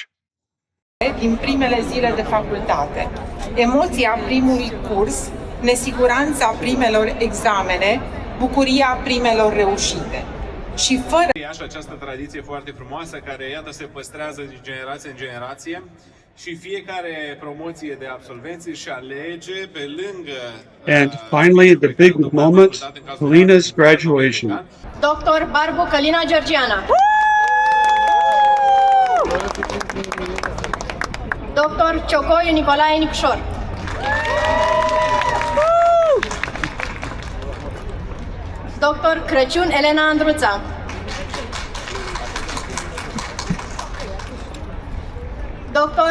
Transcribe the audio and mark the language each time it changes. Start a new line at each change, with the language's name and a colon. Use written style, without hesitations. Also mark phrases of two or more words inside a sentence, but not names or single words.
Romanian: Din primele zile de facultate, emoția primului curs, nesiguranța primelor examene, bucuria primelor reușite. Și fără Iași, această tradiție foarte frumoasă care, iată, se păstrează din generație în generație și fiecare promoție de absolvenți își alege pe lângă
English: And finally, the big moment, Kalina's graduation.
Romanian: Dr. Barbu Kalina Georgiana. Dr. Ciocoiu Nicolae Nicșor. Dr. Crăciun Elena Andruța. Dr.